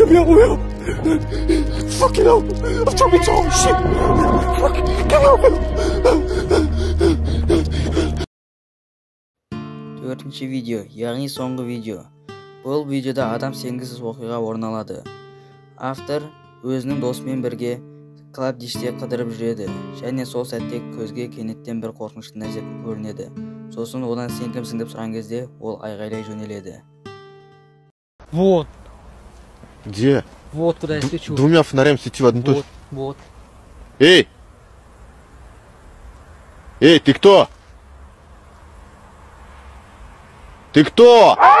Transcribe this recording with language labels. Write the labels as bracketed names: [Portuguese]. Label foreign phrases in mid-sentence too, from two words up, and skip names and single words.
[English] Fucking hell! I've dropped my tongue, shit! Fucking get out! [Kazakh] Төртінші видео, яғни соңғы видео. Бұл видеода адам сенгісіз оқиға орын алады. Автор өзінің досымен бірге клабдиште қыдырып жүреді, және сол сәтте көзге кенеттен бір қорқынышты нәрсе көрінеді. Сосын одан сен кімсің деп сұраған кезде ол айғайлай жөнеледі. [Russian] Вот. Где? Вот куда я свечу. Двумя фонарями свети в одну точку. Вот. Эй! Эй, ты кто? Ты кто?